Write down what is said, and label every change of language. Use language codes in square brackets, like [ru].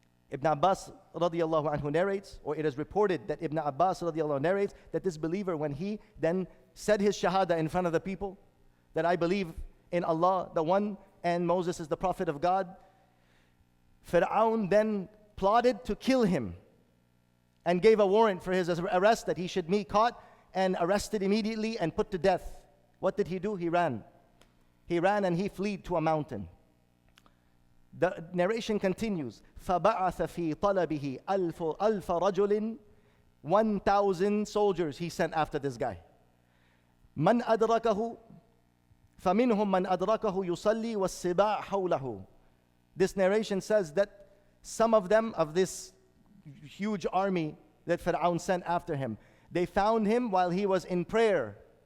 [en] Ibn Abbas radiallahu anhu narrates, or it is reported that Ibn Abbas radiallahu anhu narrates that this believer, when he then said his shahada in front of the people, that I believe in Allah, the one, and Moses is the prophet of God, Fir'aun then plotted to kill him and gave a warrant for his arrest, that he should be caught and arrested immediately and put to death. What did he do? He ran. He ran and he fled to a mountain. The narration continues, [ar] فَبَعَثَ فِي طَلَبِهِ أَلْفَ رَجُلٍ. [en] 1,000 soldiers he sent after this guy. [ar] مَنْ أَدْرَكَهُ فَمِنْهُمْ مَنْ أَدْرَكَهُ يُصَلِّي وَالسِّبَاعُ حَوْلَهُ. [en] This narration says that some of them, of this huge army that Fir'aun sent after him, they found him while he was in prayer.